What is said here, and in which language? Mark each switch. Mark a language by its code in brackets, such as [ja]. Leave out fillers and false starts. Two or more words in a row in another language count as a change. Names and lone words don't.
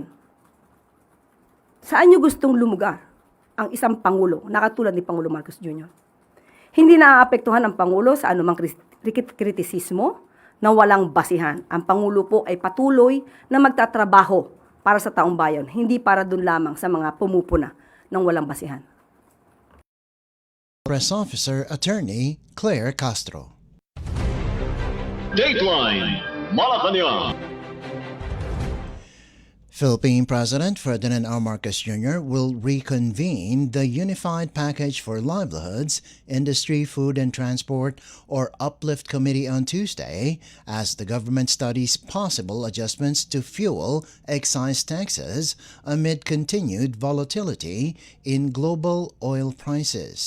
[tl] Saan nyo gustong lumugar ang isang Pangulo, na katulad ni Pangulo Marcos Jr.? Hindi naaapektuhan ang Pangulo sa anumang kritisismo na walang basihan. Ang Pangulo po ay patuloy na magtatrabaho para sa taong bayan, hindi para dun lamang sa mga pumupuna ng walang basihan. Press Officer Attorney Claire Castro. Dateline Malacañang. [en] Philippine President Ferdinand R. Marcos Jr. will reconvene the Unified Package for Livelihoods, Industry, Food and Transport, or UPLIFT Committee on Tuesday as the government studies possible adjustments to fuel excise taxes amid continued volatility in global oil prices.